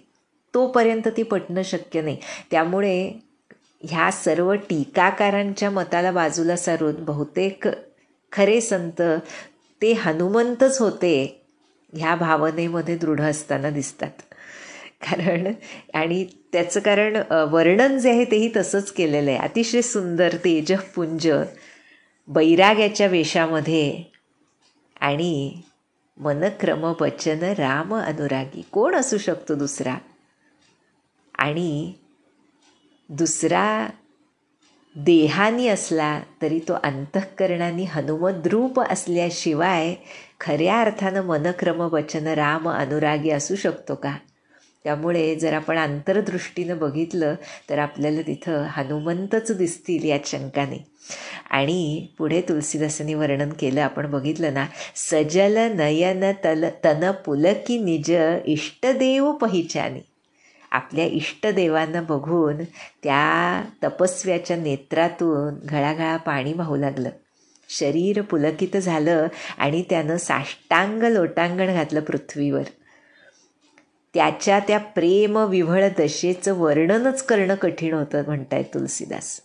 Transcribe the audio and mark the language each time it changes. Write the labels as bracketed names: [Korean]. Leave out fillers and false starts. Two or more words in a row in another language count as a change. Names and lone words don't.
[Marathi] तोपर्यंत ती पटणं शक्य नाही. त्यामुळे ह्या सर्व टीकाकारांच्या मताला बाजूला सारून बहुतेक खरे संत ते हनुमंतच होते ह्या भावनेमध्ये दृढ असताना दिसतात. आणि त्याचं कारण वर्णन जे आहे तेही तसंच केलेलं आहे. अतिशय सुंदर तेजपुंज बैराग्याच्या वेशामध्ये आणि [Awadhi] मनक्रम वचन राम अनुरागी. [Marathi] कोण असू शकतो दुसरा? आणि दुसरा देहानी असला तरी तो अंतःकरणाने हनुमद्रूप असल्याशिवाय खऱ्या अर्थानं [Awadhi] मनक्रम वचन राम अनुरागी [Marathi] असू शकतो का? त्यामुळे जर आपण अंतर्दृष्टीनं बघितलं तर आपल्याला तिथं हनुमंतच दिसतील यात शंका नाही. आणि पुढे तुलसीदासांनी वर्णन केलं, आपण बघितलं ना, [Awadhi] सजल नयन तन पुलकी निज इष्टदेव पहिचानी. [Marathi] आपल्या इष्टदेवांना बघून त्या तपस्व्याच्या नेत्रातून घळाघळा पाणी वाहू लागलं. शरीर पुलकित झालं आणि त्यानं साष्टांग लोटांगण घातलं पृथ्वीवर. त्याच्या त्या प्रेम विव्हळ दशेचं वर्णनच करणं कठीण होतं म्हणतायत तुलसीदास.